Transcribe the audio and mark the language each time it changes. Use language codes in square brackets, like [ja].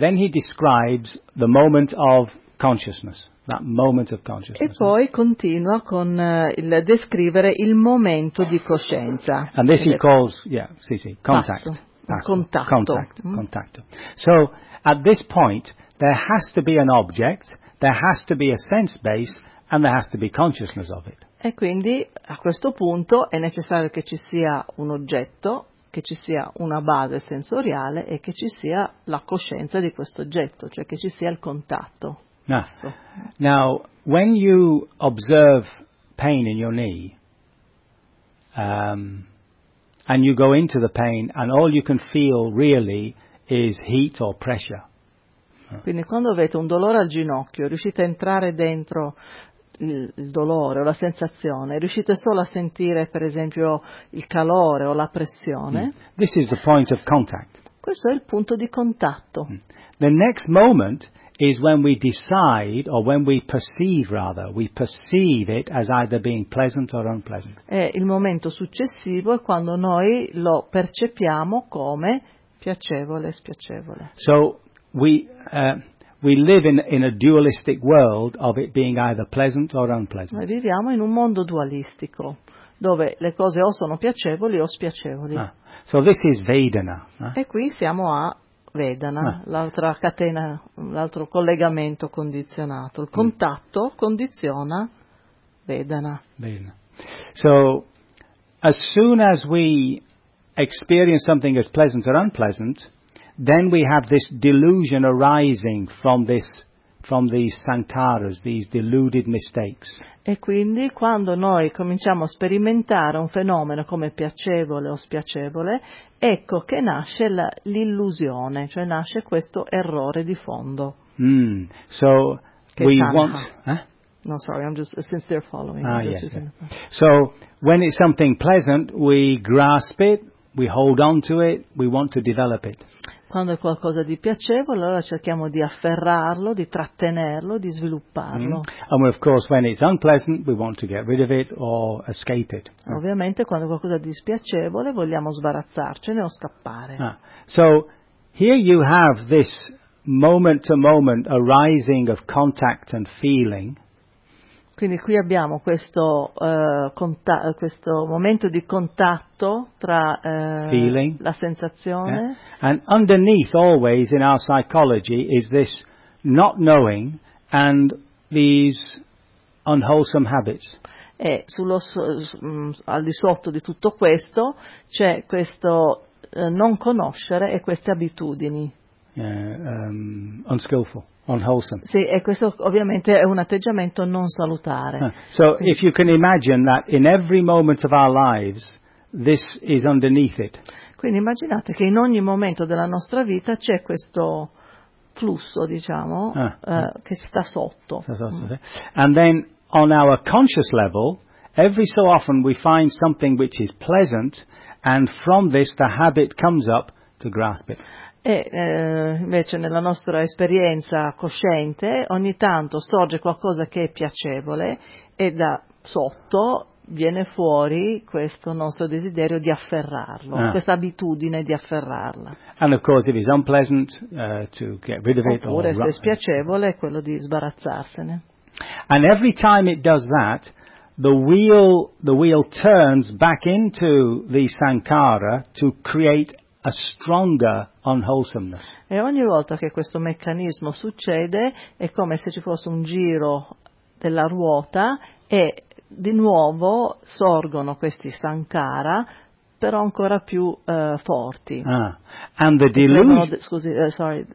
[en] Then he describes the moment of consciousness. That moment of consciousness. [it] E poi continua con il descrivere il momento di coscienza. [en] And this he calls, contact. Contact. So, at this point, there has to be an object, there has to be a sense base, and there has to be consciousness of it. [it] E quindi, a questo punto, è necessario che ci sia un oggetto, che ci sia una base sensoriale, e che ci sia la coscienza di questo oggetto, cioè che ci sia il contatto. [en] Now, when you observe pain in your knee, and you go into the pain, and all you can feel really is heat or pressure. [it] Quindi quando avete un dolore al ginocchio, riuscite a entrare dentro il dolore o la sensazione, riuscite solo a sentire per esempio il calore o la pressione. [en] This is the point of contact. [it] Questo è il punto di contatto. [en] The next moment is when we decide, or when we perceive rather, we perceive it as either being pleasant or unpleasant. [it] E il momento successivo è quando noi lo percepiamo come piacevole o spiacevole. [en] So we live in a dualistic world of it being either pleasant or unpleasant. [it] Noi viviamo in un mondo dualistico dove le cose o sono piacevoli o spiacevoli. [en] So this is Vedana. [it] E qui siamo a Vedana, l'altra catena, l'altro collegamento condizionato. Il contatto condiziona Vedana. Bene. [en] So, as soon as we experience something as pleasant or unpleasant, then we have this delusion arising from this, from these sankharas, these deluded mistakes. [it] E quindi quando noi cominciamo a sperimentare un fenomeno come piacevole o spiacevole, ecco che nasce l'illusione, cioè nasce questo errore di fondo. [en] So [it] che [en] we [pi] tanha. [en] Want. No, sorry, I'm just since they're following. Yes. Yeah. So when it's something pleasant, we grasp it, we hold on to it, we want to develop it. [it] Quando è qualcosa di piacevole, allora cerchiamo di afferrarlo, di trattenerlo, di svilupparlo. [en] And of course, when it's unpleasant, we want to get rid of it or escape it. [it] Ovviamente, quando è qualcosa di spiacevole, vogliamo sbarazzarcene o scappare. [en] So, here you have this moment-to-moment arising of contact and feeling. [it] Quindi qui abbiamo questo, questo momento di contatto tra [en] feeling, [it] la sensazione. [en] Yeah. And underneath always in our psychology is this not knowing and these unwholesome habits. [it] E sullo, al di sotto di tutto questo c'è questo non conoscere e queste abitudini. [en] Yeah, unskillful. Unwholesome. [it] Sì, e questo ovviamente è un atteggiamento non salutare. [en] So, if you can imagine that in every moment of our lives, this is underneath it. [it] Quindi immaginate che in ogni momento della nostra vita c'è questo flusso, diciamo, che sta sotto. [en] And then, on our conscious level, every so often we find something which is pleasant, and from this the habit comes up to grasp it. [it] E invece nella nostra esperienza cosciente ogni tanto sorge qualcosa che è piacevole e da sotto viene fuori questo nostro desiderio di afferrarlo, questa abitudine di afferrarla. [en] And of course if it's unpleasant, to get rid of it. [it] Oppure se è spiacevole è quello di sbarazzarsene. [en] And every time it does that, the wheel turns back into the sankhara to create a stronger unwholesomeness. [it] E ogni volta che questo meccanismo succede è come se ci fosse un giro della ruota e di nuovo sorgono questi sankhara però ancora più forti. [en] And the delusion,